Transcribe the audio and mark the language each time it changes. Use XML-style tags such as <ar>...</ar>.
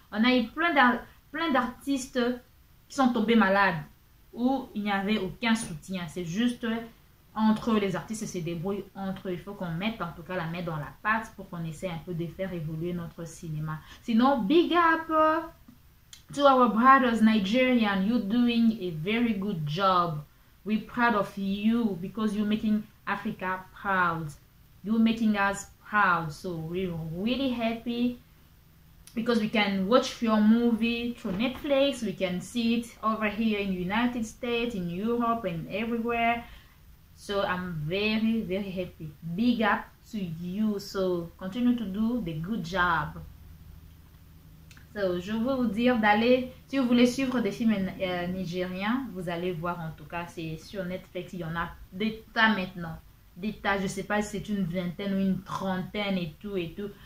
<fr>On a eu plein d'artistes qui sont tombés malades, où il n'y avait aucun soutien. C'est juste entre eux, les artistes se débrouillent entre eux. Il faut qu'on mette en tout cas la main dans la pâte pour qu'on essaie un peu de faire évoluer notre cinéma.</fr> <en>Sinon, big up to our brothers Nigerian. You're doing a very good job. We're proud of you because you're making Africa proud. You're making us proud. So we're really happy because we can watch your movie through Netflix. We can see it over here in the United States, in Europe, and everywhere. So I'm very, very happy. Big up to you. So continue to do the good job.</en> <fr>So, je veux vous dire d'aller, si vous voulez suivre des films nigériens, vous allez voir en tout cas, c'est sur Netflix, il y en a des tas maintenant. Des tas, je ne sais pas si c'est une vingtaine ou une trentaine et tout et tout.</fr>